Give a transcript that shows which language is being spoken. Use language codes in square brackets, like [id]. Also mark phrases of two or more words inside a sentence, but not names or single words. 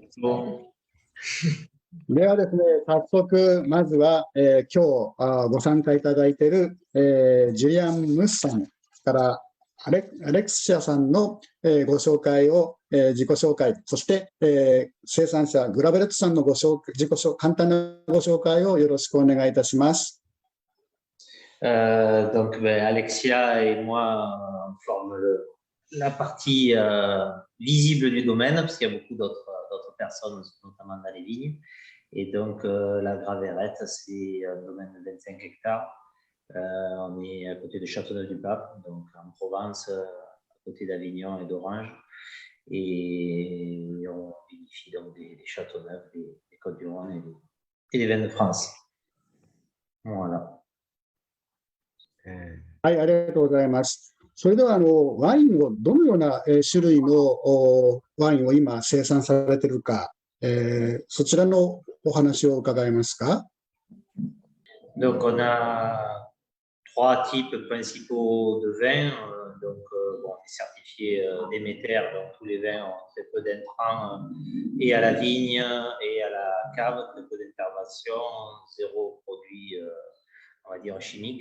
[ja] ではですね、早速、まずは、今日ご参加いただいている、ジュリアン・ムスさんからアレクシアさんの、ご紹介を、自己紹介、そして、生産者グラベレットさんの簡単なご紹介をよろしくお願いいたします。 [fr] Donc, Alexia et moi, on forme la partie visible du domaine, parce qu'il y a beaucoup d'autres personnes, notamment dans les vignes. Et donc, la Graverette, c'est un domaine de 25 hectares. On est à côté de Châteauneuf-du-Pape, donc en Provence, à côté d'Avignon et d'Orange. Et on vinifie donc des Châteauneuf, des Côtes-du-Rhône et des vins de France. Voilà. [ja] はい、ありがとうございます。それではワインをどのような種類のワインを今生産されているか、そちらのお話を伺えますか。 [fr] Donc, on a 3 types principaux de vins. Donc, on est certifié Déméter, donc tous les vins ont très peu d'intrants et à la vigne et à la cave, très peu d'intervention, zéro produit, on va dire, chimique.